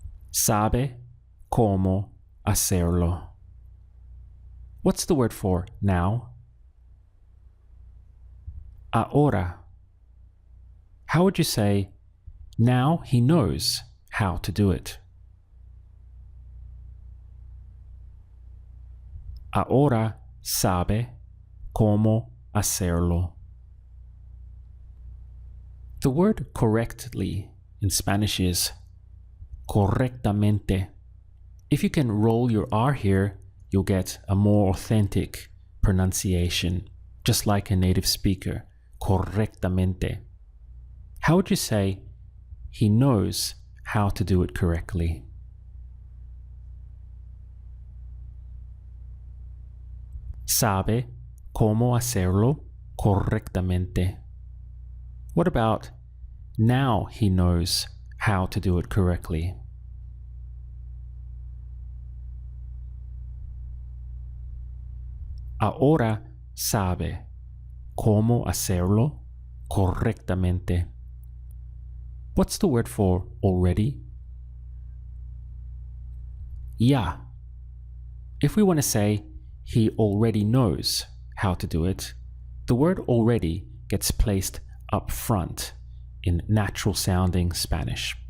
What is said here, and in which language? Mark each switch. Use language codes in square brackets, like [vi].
[es] Sabe cómo hacerlo. [en] What's the word for now? Ahora. How would you say now he knows how to do it? [es] Ahora sabe cómo hacerlo. [en] The word correctly in Spanish is correctamente. If you can roll your R here, you'll get a more authentic pronunciation, just like a native speaker, correctamente. How would you say he knows how to do it correctly? [es] Sabe cómo hacerlo correctamente. [en] What about now he knows how to do it correctly? [es] Ahora sabe cómo hacerlo correctamente. [en] What's the word for already? Ya. If we want to say he already knows how to do it, the word already gets placed up front in natural sounding Spanish.